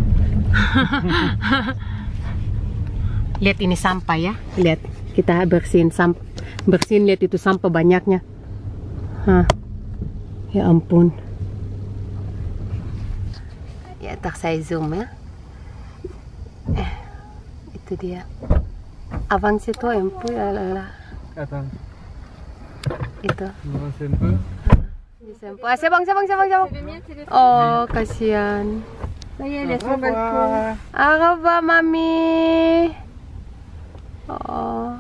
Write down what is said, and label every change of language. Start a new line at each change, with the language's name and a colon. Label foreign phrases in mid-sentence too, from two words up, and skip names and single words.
Indonesian: Lihat ini sampah ya, lihat kita bersihin sampah, bersihin, lihat itu sampah banyaknya. Hah, ya ampun. Ya tak saya zoom ya. Itu dia.
French: Avance toi un peu là. Attends.
Indonesian: Itu.
French: Avance un peu. Ah, c'est bon. Oh, kasihan. Ça y est, elle est sur le balcon. Au revoir, mamie. Oh.